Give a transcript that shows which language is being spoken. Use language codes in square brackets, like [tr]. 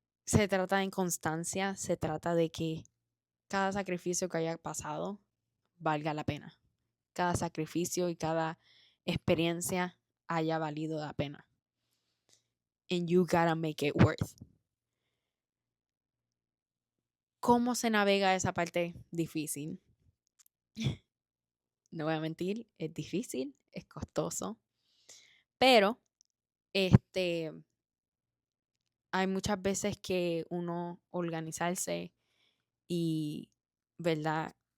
[es] Se trata de inconstancia, se trata de que cada sacrificio que haya pasado valga la pena. Cada sacrificio y cada experiencia haya valido la pena. [en] And you gotta make it worth. [es] ¿Cómo se navega esa parte difícil? No voy a mentir, es difícil, es costoso, pero hay muchas veces que uno organizarse y, ¿verdad?